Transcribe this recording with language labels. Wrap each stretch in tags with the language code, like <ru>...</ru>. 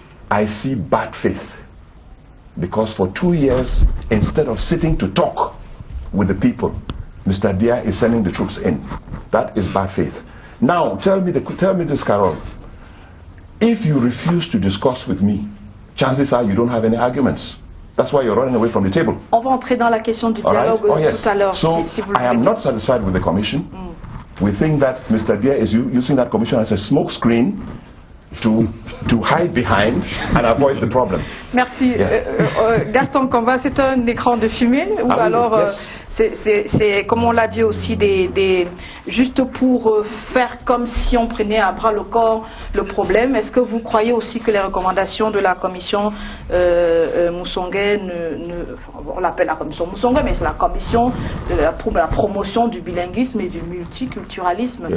<en>I see bad faith, because for 2 years, instead of sitting to talk with the people, Mr. Biya is sending the troops in. That is bad faith. Now, tell me this, Carol. If you refuse to discuss with me, chances are you don't have any arguments. That's why you're running away from the table.</en> <fr>On va entrer dans la question du dialogue tout à l'heure.</fr> <en>So</en> <fr>si vous le</fr> <en>I am not satisfied with the commission. We think that Mr. Biya is using that commission as a smoke screen to hide behind and avoid the problem.</en> <fr>Merci. Gaston Kamba, c'est un écran de fumée ou alors c'est comme on l'a dit aussi juste pour faire comme si on prenait à bras le corps le problème. Est-ce que vous croyez aussi que les recommandations de la commission Musonge, on l'appelle la commission Musonge, mais c'est la commission de la promotion du bilinguisme et du multiculturalisme,</fr>